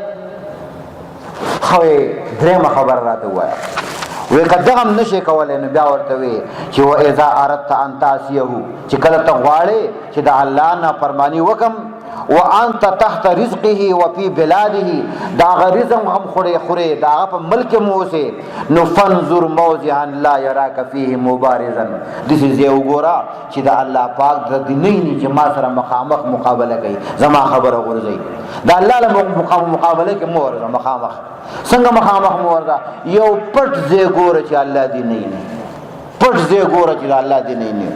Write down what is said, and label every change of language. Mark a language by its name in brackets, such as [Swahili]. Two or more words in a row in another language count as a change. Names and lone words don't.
[Pashto] خو درېیمه خبره راته ووایه، وی که دغم نشي کولی نو بیا ورته وی چې [Arabic] وَإِذَا أَرَدْتَ أَن تَعْصِيَهُ، [Pashto] چې کله ته غواړې چې د الله نافرمانی وکم، [Arabic] وَأَنْتَ تَحْتَ رِزْقِهِ وَفِي بِلَادِهِ، [Pashto] د هغه رزق هم خورې، د هغه په ملک هم اوسې، نو [Arabic] فَانْظُرْ مَوْضِعًا لَا يَرَاكَ فِيهِ مُبَارِزًا، [Pashto] داسې ځای وګوره چې د الله پاک د دې نه ویني چې ما سره مخامخ مقابله کوي، زما خبره غورځوي. د الله له مقابله کې مو ورځه مخامخ، څنګه مخامخ مو ورځه؟ یو پټ ځای ګوره چې الله دې نه ویني، پټ ځای ګوره چې الله دې نه ویني.